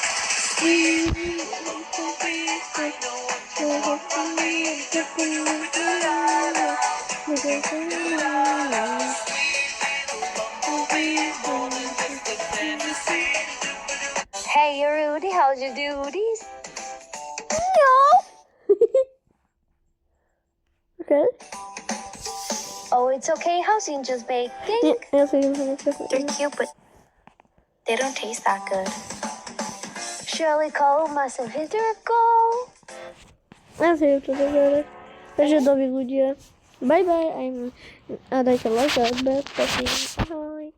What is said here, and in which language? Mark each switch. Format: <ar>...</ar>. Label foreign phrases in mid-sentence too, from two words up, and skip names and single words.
<en>Hey Rudy, how'd you do this? Okay. Oh, it's okay, Housing just baking.</en> <sk>Ja si idem</sk> <en>They're cute, but they don't taste that good. Shirley Cole must have hit her goal.</en> <sk>Ja si idem to zahrať. Takže dovi ľudia.</sk> <en>Bye bye.</en> <sk>A dajte like a odber. Ahoj.</sk>